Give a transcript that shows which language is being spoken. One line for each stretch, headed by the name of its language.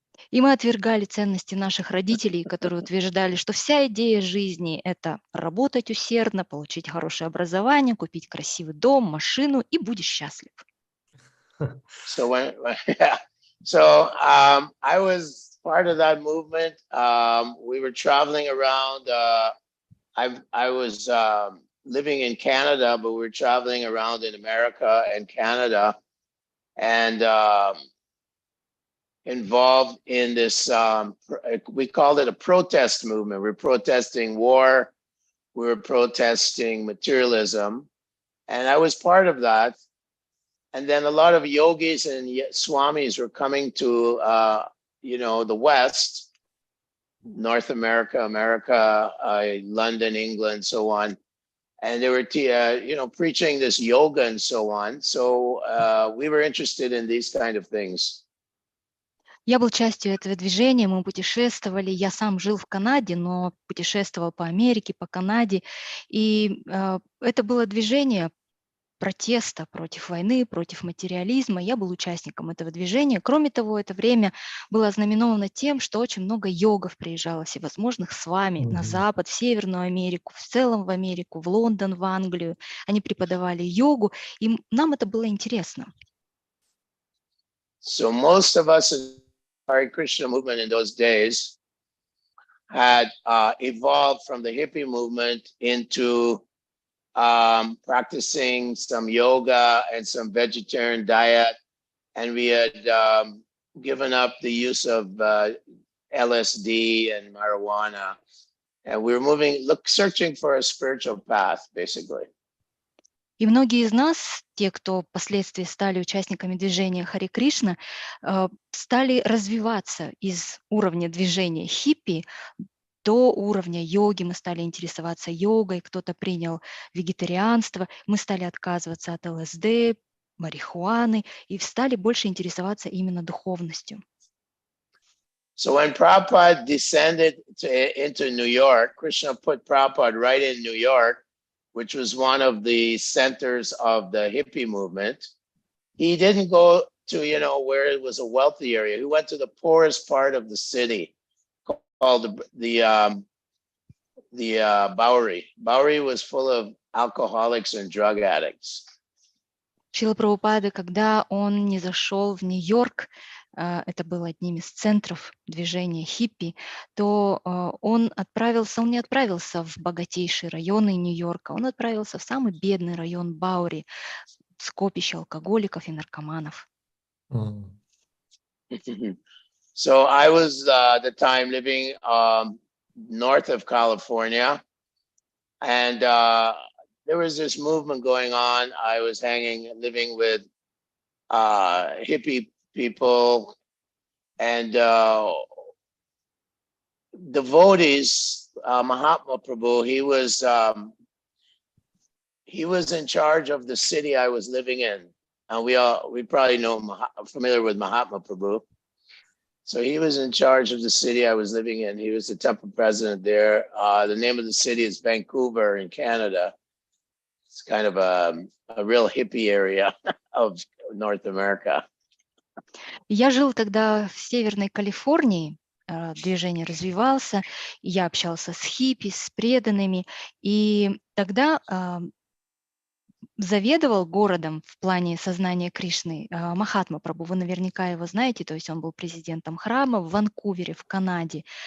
Russian: И мы отвергали ценности наших родителей, которые утверждали, что вся идея жизни – это работать усердно, получить хорошее образование, купить красивый дом, машину, и будешь счастлив.
English: So I was part of that movement. We were traveling around. I was living in Canada, but we were traveling around in America and Canada, and involved in this, we called it a protest movement. We're protesting war, we were protesting materialism, and I was part of that. And then a lot of yogis and swamis were coming to, the West, North America, London, England, so on. And they were, preaching this yoga and so on. So we were interested in these kind of things.
Russian: Я был частью этого движения, мы путешествовали. Я сам жил в Канаде, но путешествовал по Америке, по Канаде. И это было движение протеста против войны, против материализма. Я был участником этого движения. Кроме того, это время было ознаменовано тем, что очень много йогов приезжало всевозможных с вами на Запад, в Северную Америку, в целом в Америку, в Лондон, в Англию. Они преподавали йогу, и нам это было интересно.
English: So most of us in the Hare Krishna movement in those days had evolved from the hippie movement into practicing some yoga and some vegetarian diet, and we had given up the use of LSD and marijuana, and we were searching for a spiritual path, basically.
Russian: И многие из нас, те, кто впоследствии стали участниками движения Харе Кришна, стали развиваться из уровня движения хиппи до уровня йоги. Мы стали интересоваться йогой, кто-то принял вегетарианство, мы стали отказываться от ЛСД, марихуаны и стали больше интересоваться именно духовностью.
English: So when Prabhupada descended into New York, Krishna put Prabhupada right in New York, which was one of the centers of the hippie movement. He didn't go to, where it was a wealthy area. He went to the poorest part of the city, called the Bowery. Bowery was full of alcoholics and drug addicts.
Russian: Шрила Прабхупада, когда он не зашел в Нью-Йорк, это был одним из центров движения хиппи, то он не отправился в богатейшие районы Нью-Йорка, он отправился в самый бедный район Баури, скопище алкоголиков и наркоманов.
English: So I was at the time living north of California, and there was this movement going on. I was living with hippie people and devotees. Mahatma Prabhu, he was in charge of the city I was living in, and we probably familiar with Mahatma Prabhu. So he was in charge of the city I was living in. He was the temple president there. The name of the city is Vancouver in Canada. It's kind of a real hippie area of North America.
Russian: Я жил тогда в Северной Калифорнии, движение развивался, я общался с хиппи, с преданными, и тогда заведовал городом в плане сознания Кришны Махатма Прабху. Вы наверняка его знаете, то есть он был президентом храма в Ванкувере, в Канаде.